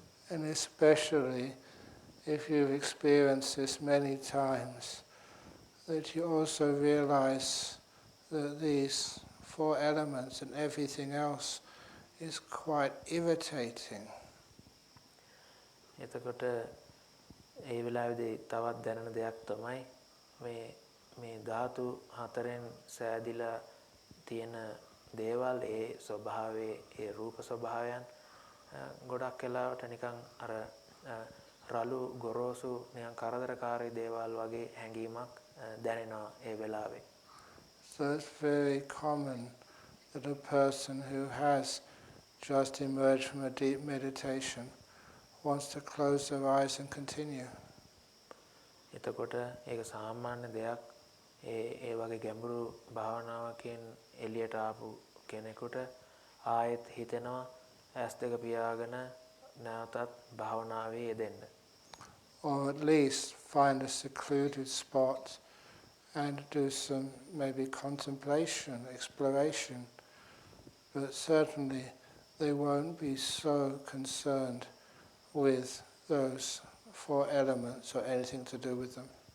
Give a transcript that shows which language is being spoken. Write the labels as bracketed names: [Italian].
[English] And especially if you've experienced this many times, that you also realize that these four elements and everything else is quite irritating. [Sinhala] එතකොට ඒ වෙලාවේදී තවත් දැනෙන දෙයක් තමයි මේ ධාතු හතරෙන් සෑදිලා තියෙන දේවල් ඒ ස්වභාවයේ ඒ රූප ස්වභාවයන් ගොඩක් වෙලාවට නිකන් අර රළු ගොරෝසු නිකන් කරදරකාරී දේවල් වගේ හැඟීමක් දැනෙනවා ඒ වෙලාවේ. [English] So it's very common that a person who has just emerged from a deep meditation wants to close their eyes and continue. [Sinhala] එතකොට ඒක සාමාන්‍ය දෙයක්. ඒ වගේ ගැඹුරු භාවනාවකින් එළියට ආපු කෙනෙකුට ආයෙත් හිතෙනවා ඇස් දෙක පියාගෙන නැවතත් භාවනාවේ යෙදෙන්න. [English] Or at least find a secluded spot and do some maybe contemplation, exploration. But certainly they won't be so concerned with those four elements or anything to do with them.